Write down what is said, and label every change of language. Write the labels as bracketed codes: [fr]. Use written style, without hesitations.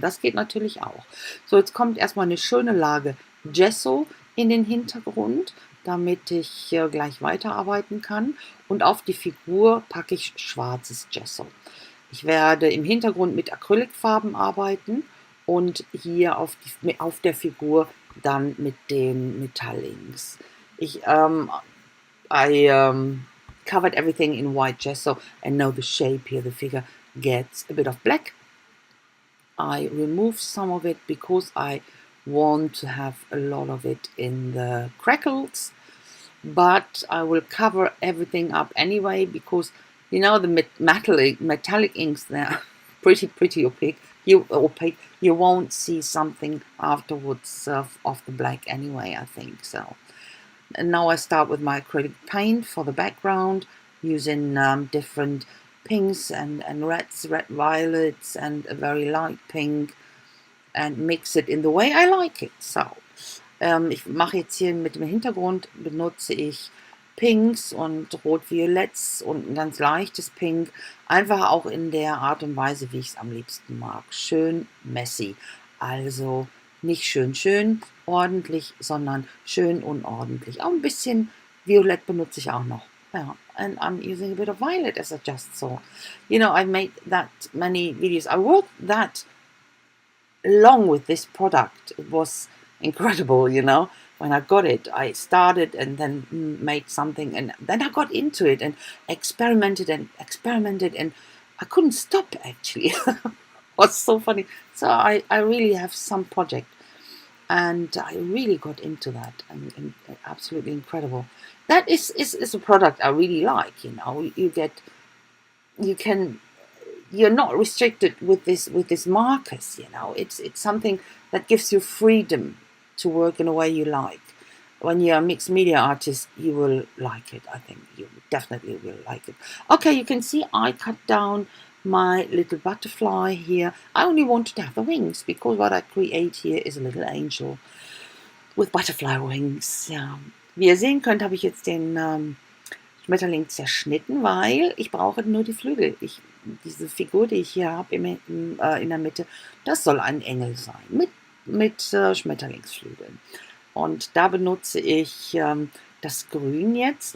[de] Das geht natürlich auch. So, jetzt kommt erstmal eine schöne Lage Gesso in den Hintergrund, damit ich gleich weiterarbeiten kann. Und auf die Figur packe ich schwarzes Gesso. Ich werde im Hintergrund mit Acrylfarben arbeiten und hier auf der Figur dann mit den Metallinks. [en] I covered everything in white gesso and know the shape here. The figure gets a bit of black. I remove some of it because I want to have a lot of it in the crackles, but I will cover everything up anyway because you know the metallic inks, they're pretty opaque. You won't see something afterwards of the black anyway, I think so. And now I start with my acrylic paint for the background, using different pinks and reds, red violets, and a very light pink, and mix it in the way I like it. So, ich mache jetzt hier mit dem Hintergrund, benutze ich Pinks und Rot-Violetts und ein ganz leichtes Pink, einfach auch in der Art und Weise, wie ich es am liebsten mag. Schön messy, also nicht schön ordentlich, sondern schön unordentlich. Auch ein bisschen Violett benutze ich auch noch. Yeah, and I'm using a bit of violet as I just saw. You know, I've made that many videos. I worked that long with this product. It was incredible, you know. When I got it, I started and then made something, and then I got into it and experimented, and I couldn't stop actually. It was so funny. So I really have some project, and I really got into that, and absolutely incredible. That is a product I really like, you know. You're not restricted with this markers, you know. It's something that gives you freedom to work in a way you like. When you're a mixed media artist, you will like it. I think you definitely will like it. Okay, you can see I cut down my little butterfly here. I only wanted to have the wings because what I create here is a little angel with butterfly wings. [de] Ja. Wie ihr sehen könnt, habe ich jetzt den Schmetterling zerschnitten, weil ich brauche nur die Flügel. Diese Figur, die ich hier habe in der Mitte, das soll ein Engel sein mit Schmetterlingsflügeln. Und da benutze ich das Grün jetzt.